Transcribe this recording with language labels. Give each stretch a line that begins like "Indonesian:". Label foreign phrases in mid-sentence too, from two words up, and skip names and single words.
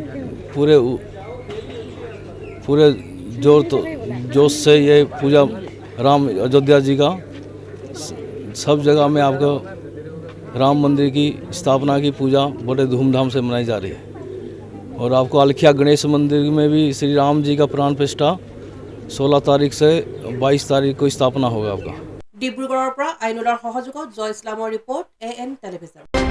Hindi: पूरे जोश से ये पूजा राम अयोध्या जी का सब जगह में आपको राम मंदिर की स्थापना की पूजा बड़े धूमधाम से मनाई जा रही है और आपको अलखिया गणेश मंदिर में भी श्री राम जी का प्राण प्रतिष्ठा 16 तारीख से 22 तारीख को स्थापना होगा आपका
Assamese: ডিব্ৰুগড়ৰ পৰা আইনুলৰ সহযোগত জয় ইছলামৰ ৰিপৰ্ট এএন টেলিভিছন